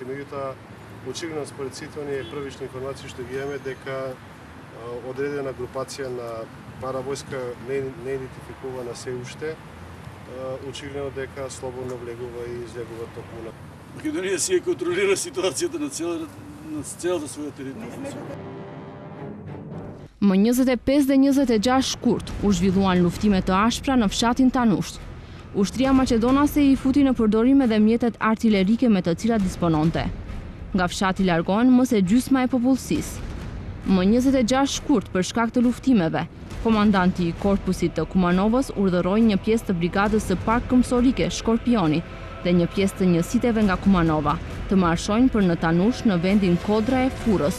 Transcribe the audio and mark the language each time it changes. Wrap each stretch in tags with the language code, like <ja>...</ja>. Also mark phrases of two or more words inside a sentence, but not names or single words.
<mk>Меѓутоа, очигледно според сите оние првични информации што ги имаме, дека одредена групација на паравојска не идентификувана се уште, очигледно дека слободно влегува и излегува токму на. Македонија си контролира ситуацијата на целата своја територија.</mk> <sq>Më 25 dhe 26 shkurt u zhvilluan luftime të ashpra në fshatin Tanush. Ushtria maqedonase i futi në përdorim edhe mjetet artillerike me të cilat dispononte. Nga fshati largohen më se gjysma e popullsisë. Më 26 shkurt për shkak të luftimeve, komandanti i korpusit të Kumanovës urdhëroi një pjesë të brigadës së park këmbësorike Shkorpioni dhe një pjesë të njësiteve nga Kumanova të marshojnë për në Tanush në vendin Kodra e Furrës.</sq>